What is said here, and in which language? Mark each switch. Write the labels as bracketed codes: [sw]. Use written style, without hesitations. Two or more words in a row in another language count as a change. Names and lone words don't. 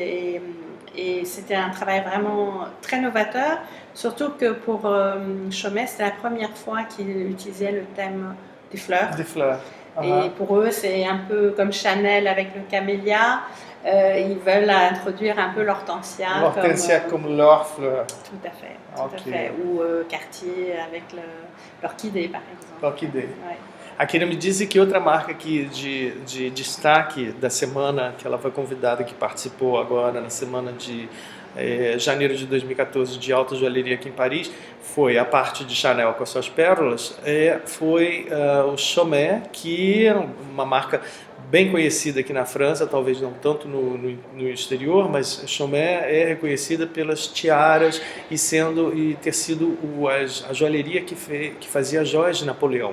[fr] Et c'était un travail vraiment très novateur, surtout que pour Chaumet, c'était la première fois qu'il utilisait le thème des fleurs. Des fleurs. Et pour eux, c'est un peu comme Chanel avec le camélia. Ils veulent introduire un peu l'hortensia. L'hortensia comme leur fleur. Tout à fait. Tout à fait. Ou Cartier avec l'orchidée, par exemple. L'orchidée. Ouais. [pt] A Kira me disse que outra marca aqui de destaque da semana, que ela foi convidada, que participou agora na semana de janeiro de 2014 de alta joalheria aqui em Paris, foi a parte de Chanel com as suas pérolas, foi o Chaumet, que é uma marca bem conhecida aqui na França, talvez não tanto no exterior, mas Chaumet é reconhecida pelas tiaras e ter sido a joalheria que fazia as joias de Napoleão.